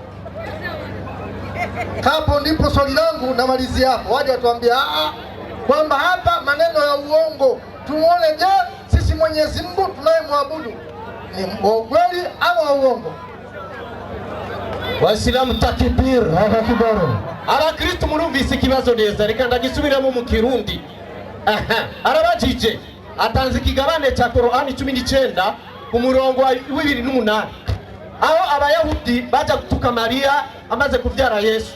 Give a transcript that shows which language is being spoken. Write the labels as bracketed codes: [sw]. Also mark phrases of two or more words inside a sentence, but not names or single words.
[sw] Hapo ndipo swali langu namalizia hapo. Waje watuambia kwamba hapa maneno ya uongo. Tuone, je, sisi Mwenyezi Mungu tunayemwabudu ni kweli au uongo? Waislamu takbir. [rn] Abakristo murumvise ikibazo neza, reka ndagisubiramo mu Kirundi. Arabajije atanze ikigabane cya Qur'ani 19 ku murongo wa 28, aho abayahudi baja gutuka Maria amaze kuvyara Yesu.